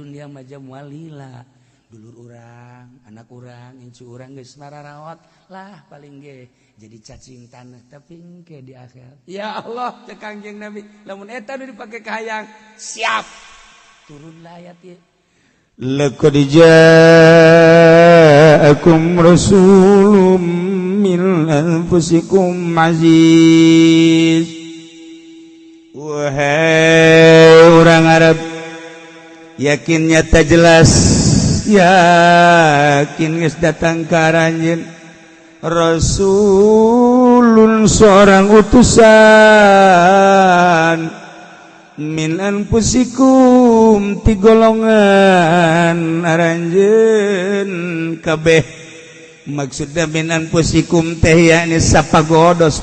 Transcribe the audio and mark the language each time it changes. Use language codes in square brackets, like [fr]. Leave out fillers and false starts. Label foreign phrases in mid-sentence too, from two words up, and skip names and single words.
[su] dunia mah moal lila dulur urang anak urang incu urang geus nararawat lah paling ge jadi cacing tanah tapi engke di akhirat ya Allah cek Kangjeng Nabi lamun eta nu dipake ka hayang siap turunlah ayat ieu [ar] لقد جاءكم رسول من أنفسكم عزيز [id] wahai orang Arab [su] yakin nyata jelas yakin geus datang ka aranjeun rasulun [id] seorang utusan [ar] من أنفسكم [su] ti golongan aranjeun kabeh maksudna [ar] من أنفسكم [su] teh yakni sapagodos